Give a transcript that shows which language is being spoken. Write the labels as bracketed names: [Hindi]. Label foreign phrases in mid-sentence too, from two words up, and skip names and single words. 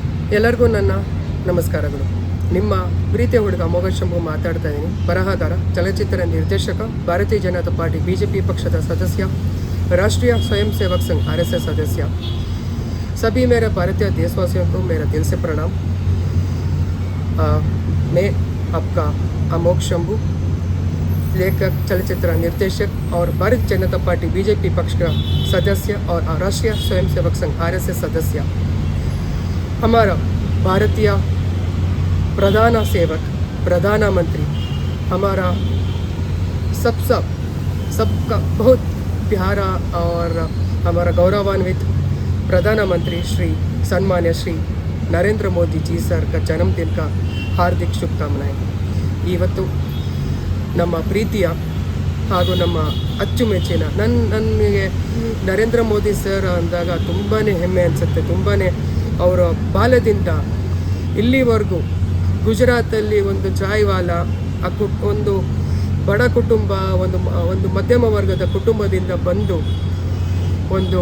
[Kannada] ಎಲ್ಲರಿಗೂ ನನ್ನ ನಮಸ್ಕಾರಗಳು. ನಿಮ್ಮ ಪ್ರೀತಿಯ ಹುಡುಗ ಅಮೋಘ ಶಂಭು ಮಾತಾಡ್ತಾ ಇದ್ದೀನಿ. ಬರಹಗಾರ, ಚಲನಚಿತ್ರ ನಿರ್ದೇಶಕ, ಭಾರತೀಯ ಜನತಾ ಪಾರ್ಟಿ बीजेपी ಪಕ್ಷದ ಸದಸ್ಯ, [Hindi] राष्ट्रीय स्वयं सेवक संघ RSS सदस्य। सभी मेरे भारतीय देशवासियों को मेरा दिल से प्रणाम। मैं आपका अमोघ शंभू, लेखक, चलचित्र निर्देशक और भारतीय जनता पार्टी बीजेपी पक्ष का सदस्य और राष्ट्रीय स्वयं सेवक संघ RSS सदस्य। हमारा भारतीय प्रधान सेवक, प्रधानमंत्री, हमारा सबका बहुत प्यारा और हमारा गौरवान्वित प्रधानमंत्री श्री सन्मान्य श्री नरेंद्र मोदी जी सर का जन्मदिन का हार्दिक शुभकामनाएं। [Kannada] ಇವತ್ತು ನಮ್ಮ ಪ್ರೀತಿಯ ಹಾಗೂ ನಮ್ಮ ಅಚ್ಚುಮೆಚ್ಚಿನ ನನಗೆ ನರೇಂದ್ರ ಮೋದಿ ಸರ್ ಅಂದಾಗ ತುಂಬಾ ಹೆಮ್ಮೆ ಅನಿಸುತ್ತೆ. ತುಂಬಾ ಅವರ ಬಾಲ್ಯದಿಂದ ಇಲ್ಲಿವರೆಗೂ ಗುಜರಾತಲ್ಲಿ ಒಂದು ಚಾಯ್ವಾಲ, ಒಂದು ಬಡ ಕುಟುಂಬ, ಒಂದು ಮಧ್ಯಮ ವರ್ಗದ ಕುಟುಂಬದಿಂದ ಬಂದು ಒಂದು